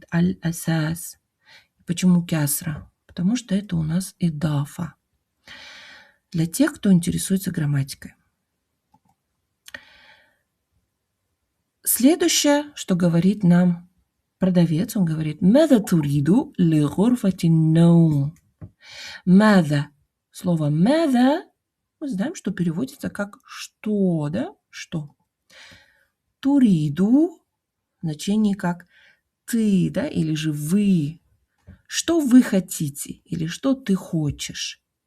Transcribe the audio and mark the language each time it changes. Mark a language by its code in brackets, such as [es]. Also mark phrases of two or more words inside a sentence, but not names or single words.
[ru] Аль-асас. Почему кясра? Потому что это у нас идафа. Для тех, кто интересуется грамматикой. Следующее, что говорит нам продавец, он говорит [ar] «ماذا تريد لغرفة النوم». [ru] «Мада». Слово «мада» мы знаем, что переводится как «что», да? «Что». Туриду в значении как «ты», да? Или же «вы». Что вы хотите или что ты хочешь.